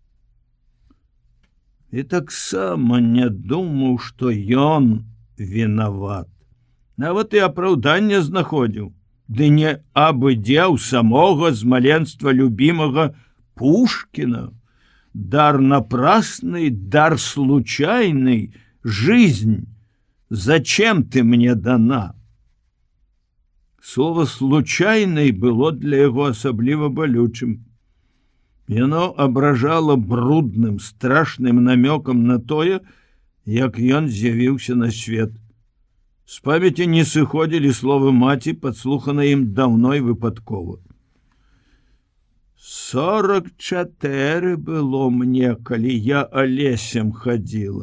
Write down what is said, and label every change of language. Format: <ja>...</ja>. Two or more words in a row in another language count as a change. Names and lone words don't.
<be>І таксама не думаў, што ён вінават. Нават і апраўданне знаходзіў. Ды не абы-дзе ў самога з маленства любімага Пушкіна.</be> <ru>Дар напрасный, дар случайный, жизнь. Зачем ты мне дана?</ru> <be>Слово «случайный» было для яго асабліва балючым. Яно абражала брудным, страшным намёкам на тое, як ён з'явіўся на свет. З памяці не сыходзілі словы маці, падслуханыя ім даўно і выпадкова. 44 было мне, калі я алесем хадзіла.</be>